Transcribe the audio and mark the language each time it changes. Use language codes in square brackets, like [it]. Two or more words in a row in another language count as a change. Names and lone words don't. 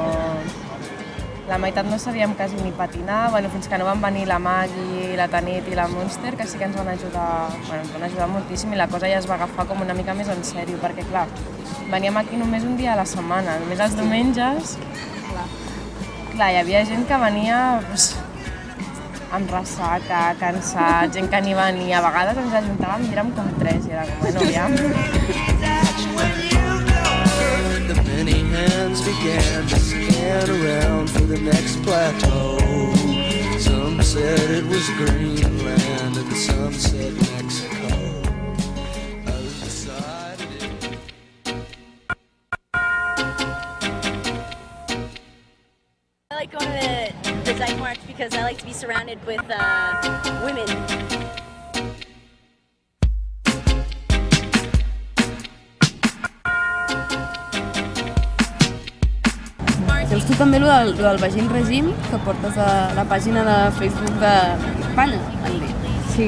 [ca] La meitat no sabíem quasi ni patinar, fins que no van venir la Maggie, la Tanit i la Monster, que sí que ens van ajudar moltíssim, i la cosa ja es va agafar com una mica més en sèrio, perquè clar, veníem aquí només un dia a la setmana, només els diumenges. Clar, hi havia gent que venia amb ressaca, cansat, gent que ni venia. A vegades ens ajuntàvem i érem com 3 i era com, bueno, ja. [en] The many hands began to scan around for the next plateau. Some said it was Greenland and some said Mexico. Others decided it. I like going to the Dyke March because I like to be surrounded with women. [ca] Veus tu també el del Vagin Regim, que portes a la pàgina de Facebook d'Espanya, Sí.